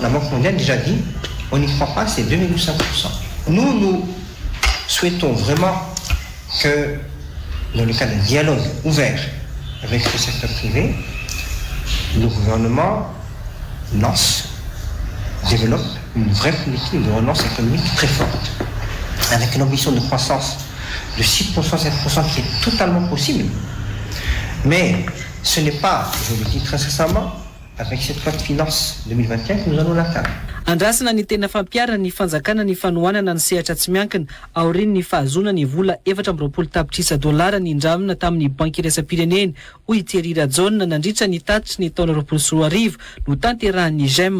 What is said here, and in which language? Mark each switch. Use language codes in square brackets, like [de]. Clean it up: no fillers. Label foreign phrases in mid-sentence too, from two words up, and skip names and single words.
[fr] La Banque mondiale a déjà dit, on n'y croit pas, c'est 2,5%. Nous souhaitons vraiment que, dans le cadre d'un dialogue ouvert avec le secteur privé, le gouvernement développe une vraie politique de relance économique très forte, avec une ambition de croissance de 6%, 7% qui est totalement possible. Mais ce n'est pas, je le dis très sincèrement, avec cette loi de finances 2021 que nous allons l'atteindre. [mg] Andrasana ny tena fampiarana ny fanjakana ny fanohanana ny sehatra tsy miankina aoriny ny fahazona ny vola 420 tapitrisa dolara ny indramina tamin'ny banky iraisam-pirenena hoy Thierry Rajoelina nandritra ny tatitry ny taona 2024 no tanterahan'ny GEM.